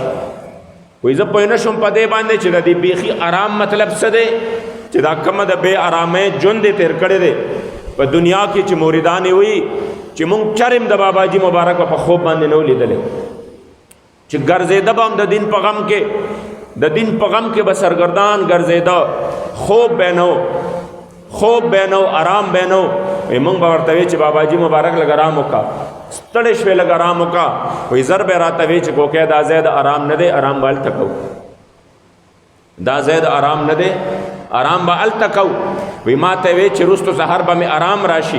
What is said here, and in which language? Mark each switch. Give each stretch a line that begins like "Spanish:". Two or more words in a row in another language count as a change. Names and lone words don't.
Pashto: وی زه پوه نه شوم په دې باندې چې د دې بیخي آرام مطلب څه دی، چې دا کومه د بې آرامۍ ژوند یې تېر کړی دی په دنیا کې، چې موریدان یې وایي چې مونږ چرم د باباجي مبارک په خوب باندې نه و لیدلی، چې ګرځېده به هم د دین په غم کې، د دین په غم کې به سرګردان ګرځېده، خوب به نه و، خوب به نه و، آرام به نه و. مونږ به ورته وی چې باباجي مبارک لږ آرام وکړه، ستړی شوې لږ آرام وکړه. وایي زر به یې راته وی چې کوکې دا ځای د آرام نه دی، آرام به هلته کوو، دا ځای د آرام نه دی، آرام به هلته کوو. وایي ما ته وی چې وروستو سحر به مې آرام راشي.